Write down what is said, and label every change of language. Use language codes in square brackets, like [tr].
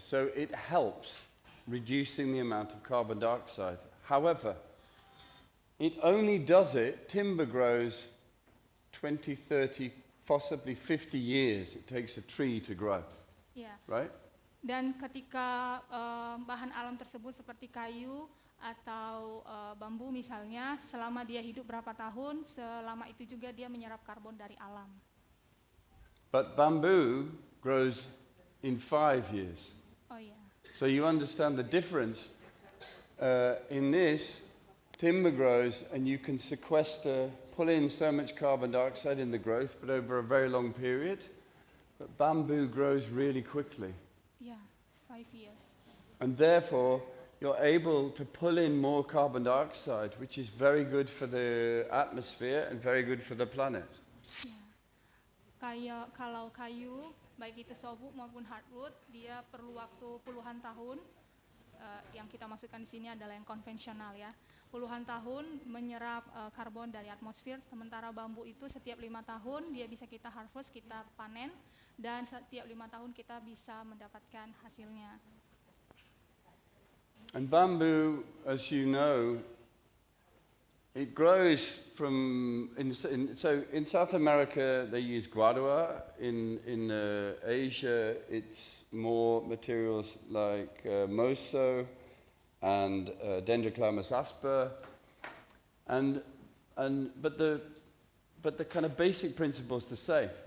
[en] So it helps reducing the amount of carbon dioxide. However, it only does it, timber grows 20, 30, possibly 50 years. It takes a tree to grow, [id] Ya. [en] right? [id] Dan ketika bahan alam tersebut seperti kayu atau bambu misalnya, selama dia hidup berapa tahun, selama itu juga dia menyerap karbon dari alam. [en] But bamboo grows in 5 years. [id] Oh ya. [en] So you understand the difference. In this, timber grows and you can pull in so much carbon dioxide in the growth, but over a very long period. But bamboo grows really quickly. Yeah, 5 years. And therefore, you're able to pull in more carbon dioxide, which is very good for the atmosphere and very good for the planet. [id] Ya. Kayak kalau kayu, baik itu softwood maupun hardwood, dia perlu waktu puluhan tahun. Yang kita masukkan di sini adalah yang konvensional ya. Puluhan tahun menyerap karbon dari atmosfer, sementara bambu itu setiap 5 tahun dia bisa kita harvest, kita panen, dan setiap 5 tahun kita bisa mendapatkan hasilnya. [en] And bamboo, as you know, it grows from, so in South America they use guadua, in Asia it's more materials like moso and Dendroclamus asper, but the kind of basic principle is the same.